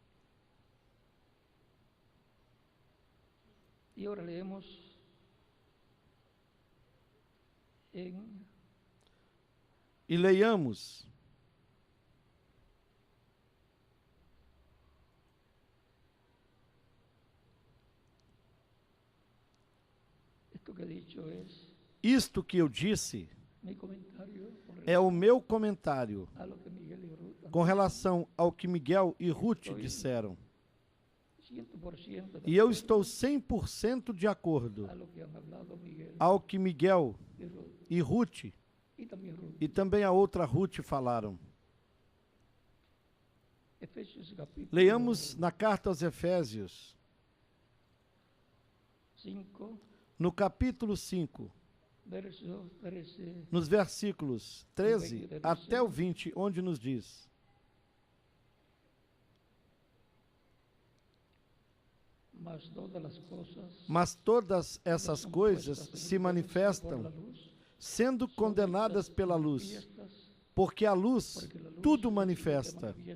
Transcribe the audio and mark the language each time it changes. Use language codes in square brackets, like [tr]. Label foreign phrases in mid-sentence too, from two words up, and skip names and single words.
[es] Y ahora leemos en [pt] E leiamos [es] esto que he dicho es [pt] isto que eu disse, [es] mi comentario con [pt] é o meu comentário [es] a lo que Miguel y Ruth [pt] com relação ao que Miguel e Ruth disseram. 100% E eu estou 100% de acordo [es] a lo que han hablado Miguel [pt] ao que Miguel [es] y Ruth, [pt] e Ruth [es] y también Ruth. [pt] e também a outra Ruth falaram. [es] Efesios capítulo [pt] Leiamos na carta aos Efésios, 5, no capítulo 5, [es] verso 13. [pt] nos versículos 13 até o 20, onde nos diz: Mas todas essas coisas se manifestam sendo condenadas pela luz, porque a luz tudo manifesta.